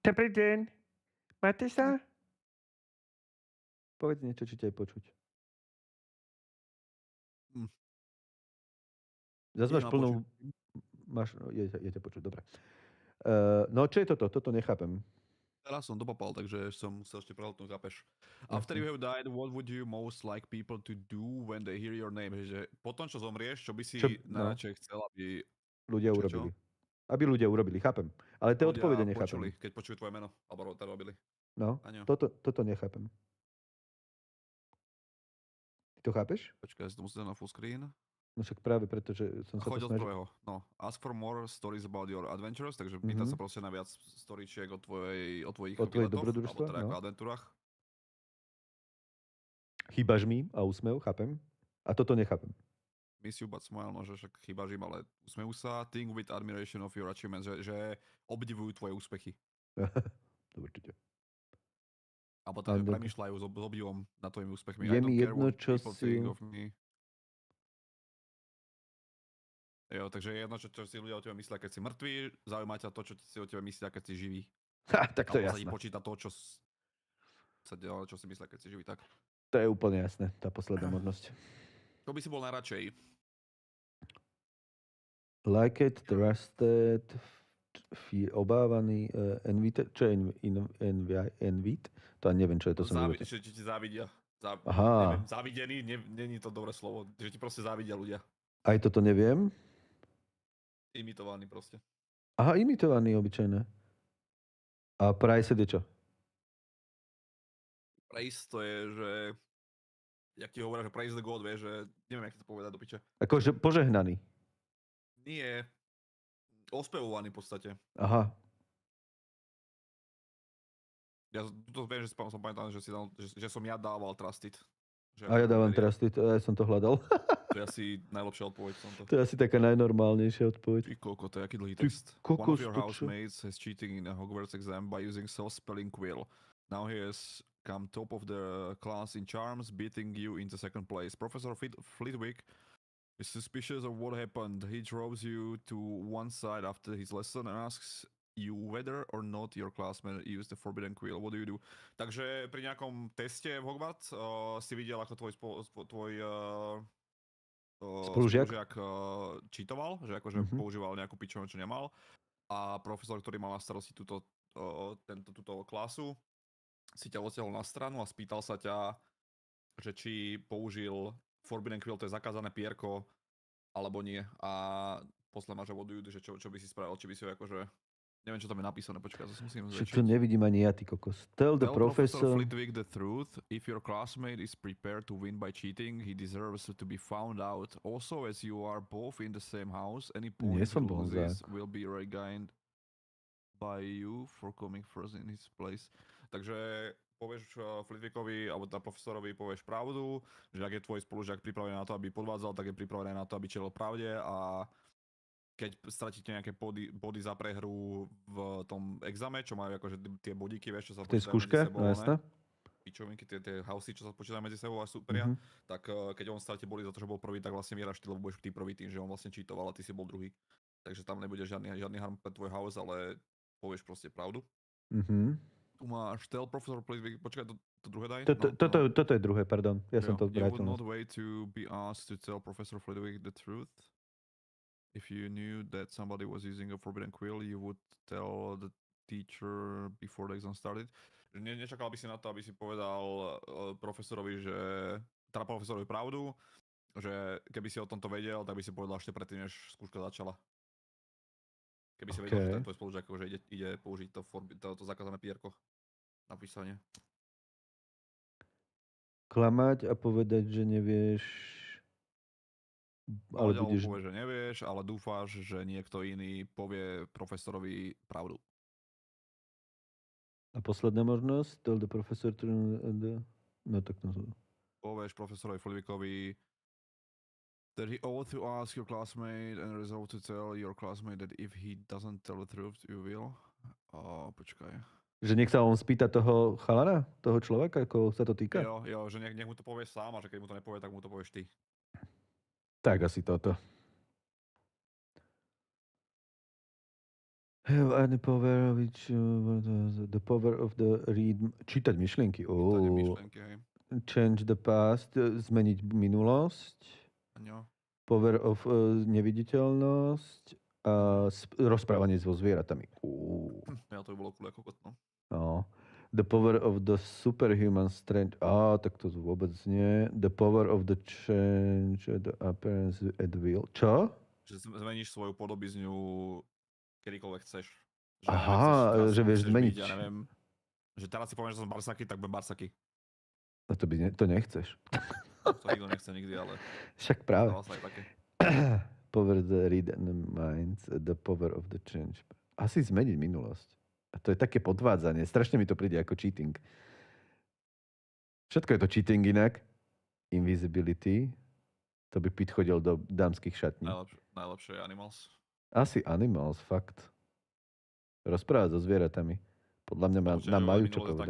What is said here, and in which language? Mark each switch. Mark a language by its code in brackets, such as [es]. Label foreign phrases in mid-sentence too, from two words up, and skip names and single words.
[sk] Dobrý deň. Máte sa? Povedz niečo, či ťa je počuť. Zas máš plnú... Je ťa počuť, dobre. No, čo je toto? Toto nechápem. Teraz som dopapal, takže som musel ešte prehľadnúť, chápeš. [en] After you have died, what would you most like people to do when they hear your name? [sk] Že potom, čo zomrieš, čo by si najradšej chcel, aby... Ľudia urobili. Aby ľudia urobili, chápem. Ale tie odpovede nechápem. Počuli, keď počujú tvoje meno, alebo to robili. No, toto nechápem. Ty to chápeš? Počkaj, si to musíš na [en] full screen. [sk] No však práve preto, že som sa to snažil. Choď od prvého. [en] No, ask for more stories about your adventures, [sk] takže pýta sa proste na viac storyčiek o tvojich výletoch, alebo teda ako adventúrach. Chýbaš mi a úsmev, chápem. A toto nechápem. [en] Miss you but smile, no, [sk] že však chýbaš im, ale usmejú sa. [en] Think with admiration of your achievements, [sk] že obdivujú tvoje úspechy. Určite. Alebo teda premýšľajú s obdivom nad tvojimi úspechmi. Je mi jedno, čo si... Jo, takže je jedno, čo si ľudia o tebe myslia, keď si mŕtvý, zaujíma ťa to, čo si o tebe myslia, keď si živý. Tak to je jasné. Alebo sa ti počíta to, čo sa deje, čo si myslia, keď si živý, tak. To je úplne jasné, tá posledná možnosť. Čo by si bol najradšej? [en] Like it, trusted, [sk] obávaný, envied, čo je envied? To ani neviem, čo je to. Že ti závidia. Aha. Neviem, závidený, není to dobré slovo, že ti proste závidia ľudia. Aj toto neviem. Imitovaný proste. Aha, imitovaný, obyčajné. A praise je čo? Praise to je, že... Jak ti hovoria, že [en] praise the God, [sk] vieš, že... Neviem, jak to povedať do piče. Akože požehnaný. Nie. Ospevovaný v podstate. Aha. Ja to viem, že som pamätal, že som ja dával trusted. A ja dávam trusted, ja som to hľadal. To je asi najlepšia odpoveď v tomto. To je asi taká najnormálnejšia odpoveď. Ty koko, to je aký dlhý text. [en] One of your housemates has cheating in a Hogwarts exam by using self-spelling quill. Now he has come top of the class in charms, beating you into second place. Professor Flitwick is suspicious of what happened. He draws you to one side after his lesson and asks you whether or not your classmate used the forbidden quill. What do you do? [sk] Takže pri nejakom teste v Hogwarts si videl, ako tvoj spolužiak cheatoval, že akože používal nejakú pičovinu, čo nemal. A profesor, ktorý mal na starosti túto klasu, si ťa odtiaľol na stranu a spýtal sa ťa, že či použil forbidden quill, to je zakázané pierko, alebo nie. A posle máš že čo by si spravil, či by si ho akože... Neviem, čo tam je napísané, počkaj, to si musím zväčšiť. Čo nevidím ani ja, ty kokos. [en] Tell the professor Flitwick the truth. If your classmate is prepared to win by cheating, he deserves to be found out. Also, as you are both in the same house, any points he loses will be regained by you for coming first in his place. [sk] Takže povieš Flitwickovi, alebo teda profesorovi povieš pravdu, že ak je tvoj spolužiak pripravený na to, aby podvádzal, tak je pripravený na to, aby čelil pravde a keď stratíte nejaké body za prehru v tom exame, čo majú akože tie bodíky, vieš, čo sa počítajú medzi sebou, pičovinky, tie housey, čo sa počítajú medzi sebou a superia, tak keď on stratí body za to, že bol prvý, tak vlastne vyhráš ty, lebo budeš ty prvý tým, že on vlastne cheatoval a ty si bol druhý. Takže tam nebude žiadny harm pre tvoj house, ale povieš proste pravdu. Tu máš [en] tell professor Flitwick, [sk] počkaj, to druhé daj? Toto je druhé, pardon. Ja som to vrátil. [en] You would not wait to be asked to tell Professor Flitwick the truth. If you knew that somebody was using a forbidden quill, you would tell the teacher before the exam started. [sk] Nečakal by si na to, aby si povedal profesorovi pravdu, že keby si o tomto vedel, tak by si povedal ešte predtým, než skúška začala. Keby si vedel, že ten tvoj spolužiak ide použiť to zakázané pierko na písanie. Klamať a povedať, že nevieš... Ale povieš, že nevieš, ale dúfáš, že niekto iný povie profesorovi pravdu. A posledná možnosť? [en] Tell the professor to... [sk] No tak to... Povieš profesorovi Flitwickovi [en] that he ought to ask your classmate and resolve to tell your classmate that if he doesn't tell the truth, you will. [sk] Počkaj. Že nech sa on spýta toho chalana? Toho človeka, ako sa to týka? Jo, že nech mu to povieš sám a že keď mu to nepovie, tak mu to povieš ty. Tak asi toto. [en] Have any power which... the power of the read... [sk] Čítať myšlienky. Čítať myšlienky, hej. [en] change the past, [sk] zmeniť minulosť. Aňo. [en] Power of [sk] neviditeľnosť a rozprávanie so zvieratami. Ja to by bolo cool ako kokot, no. No. [en] The power of the superhuman strength. [sk] Tak to vôbec nie. [en] The power of the change the appearance at will. [sk] Čo? Že zmeníš svoju podobizňu kedykoľvek chceš. Že, Aha, neviem, že vieš zmeniť. Byť, ja neviem, že teraz si povieš, že som Barsaky, tak budem Barsaky. No to nechceš. To nikto nechce nikdy, ale... Však práve. Také. [en] Power the read and minds, the power of the change. [sk] Asi zmeniť minulosť. A to je také podvádzanie. Strašne mi to príde ako cheating. Všetko je to cheating inak. Invisibility. To by Pete chodil do dámskych šatní. Najlepšie je Animals. Asi Animals, fakt. Rozprávať so zvieratami. Podľa mňa nám majú čo povedať.